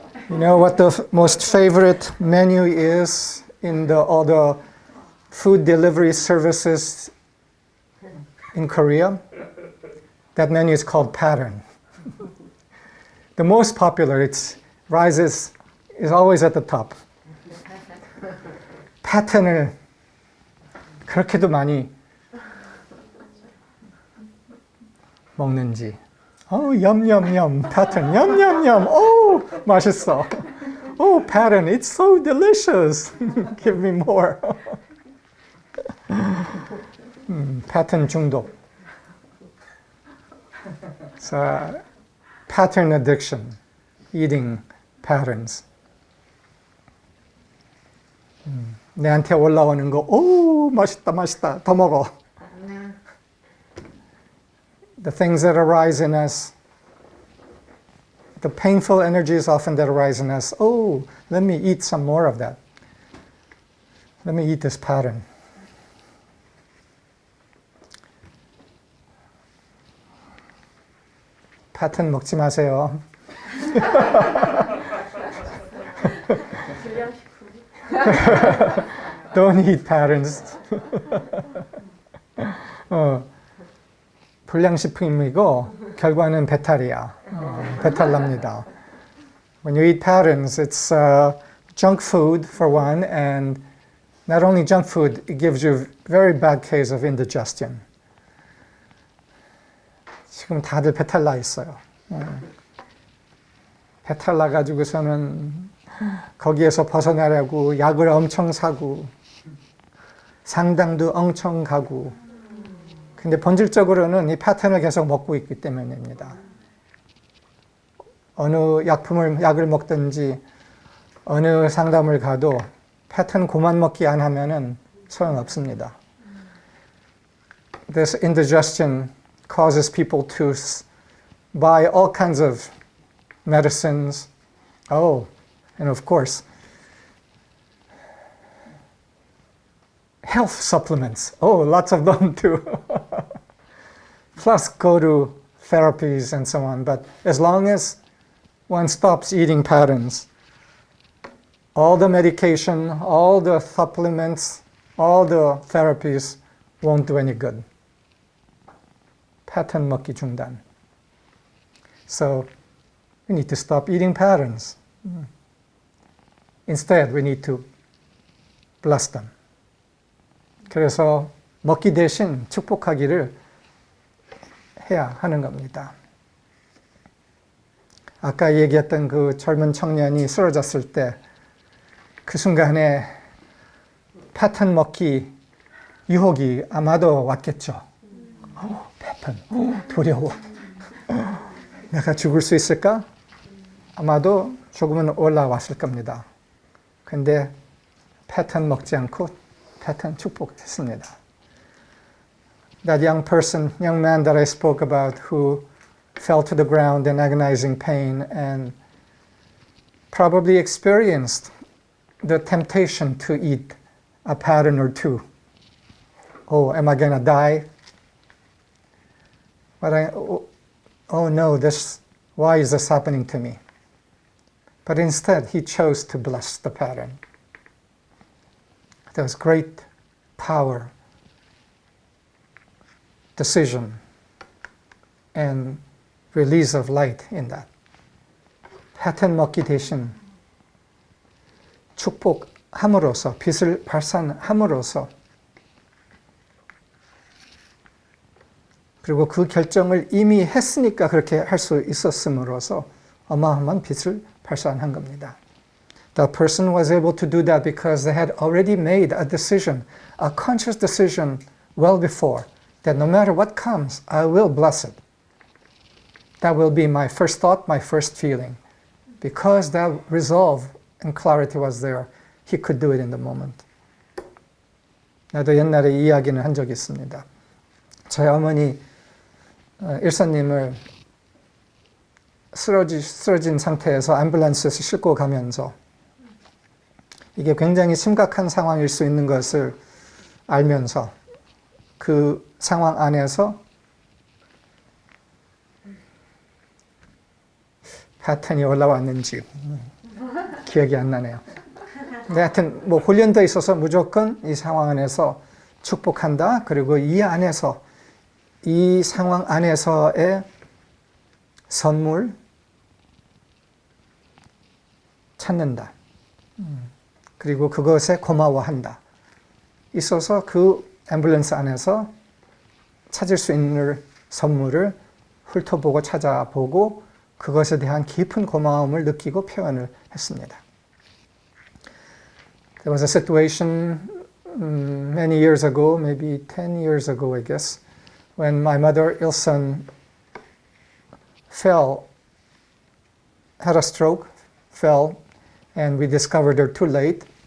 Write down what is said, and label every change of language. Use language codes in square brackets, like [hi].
[en] You know what the most favorite menu is in all the food delivery services in Korea? That menu is called pattern. The most popular, is always at the top. [ko] 패턴을 그렇게도 많이 먹는지. 염염염, 패턴, 염염염, 맛있어. [en] Pattern, it's so delicious. Give me more. [ko] 패턴 중독. [en] So, pattern addiction, eating patterns. [ko] 내한테 올라오는 거, 맛있다, 맛있다, 더 먹어. [en] The things that arise in us, the painful energies often that arise in us, oh, let me eat some more of that. Let me eat this pattern. [ko] 패턴 먹지 마세요. [en] Don't eat patterns. [ko] 불량식품이고 결과는 배탈이야. 배탈 납니다. [en] When you eat patterns, it's junk food for one, and not only junk food, it gives you a very bad case of indigestion. [ko] 지금 다들 배탈 나 있어요. 배탈 나가지고서는 거기에서 벗어나려고 약을 엄청 사고 상당도 엄청 가고, 근데 본질적으로는 이 패턴을 계속 먹고 있기 때문입니다. 어느 약을 먹든지 어느 상담을 가도 패턴 그만 먹기 안 하면은 소용없습니다. [en] This indigestion causes people to buy all kinds of medicines. Oh, and of course, health supplements. Oh, lots of them too. Plus go to therapies and so on. But as long as one stops eating patterns, all the medication, all the supplements, all the therapies won't do any good. [ko] Pattern 먹기 중단. [en] So we need to stop eating patterns. Instead, we need to bless them. [ko] 그래서 먹기 대신 축복하기를 해야 하는 겁니다. 아까 얘기했던 그 젊은 청년이 쓰러졌을 때 그 순간에 패턴 먹기 유혹이 아마도 왔겠죠. 패턴, 두려워. 내가 죽을 수 있을까? 아마도 조금은 올라왔을 겁니다. 근데 패턴 먹지 않고 패턴 축복했습니다. [en] That young man that I spoke about who fell to the ground in agonizing pain and probably experienced the temptation to eat a pattern or two. Oh, am I going to die? But oh no, why is this happening to me? But instead, he chose to bless the pattern. There was great power, decision, and release of light in that. [ko] 패턴 먹기 대신 축복함으로써, 빛을 발산함으로써, 그리고 그 결정을 이미 했으니까 그렇게 할 수 있었음으로써 어마어마한 빛을 발산한 겁니다. [en] The person was able to do that because they had already made a decision, a conscious decision well before, that no matter what comes, I will bless it. That will be my first thought, my first feeling. Because that resolve and clarity was there, he could do it in the moment. [ko] 나도 옛날에 이 이야기는 한 적이 있습니다. 저희 어머니 일사님을 쓰러진 상태에서 앰뷸런스에서 싣고 가면서 이게 굉장히 심각한 상황일 수 있는 것을 알면서 그 상황 안에서 패턴이 올라왔는지 기억이 안 나네요. 근데 하여튼 뭐 훈련돼 있어서 무조건 이 상황 안에서 축복한다. 그리고 이 안에서 이 상황 안에서의 선물 찾는다. 그리고 그것에 고마워한다. 있어서 그 앰뷸런스 안에서 찾을 수 있는 선물을 훑어보고 찾아보고 그것에 대한 깊은 고마움을 느끼고 표현을 했습니다. [en] There was a situation many years ago, maybe 10 years ago, I guess, when my mother, Ilson, had a stroke, fell, and we discovered her too late.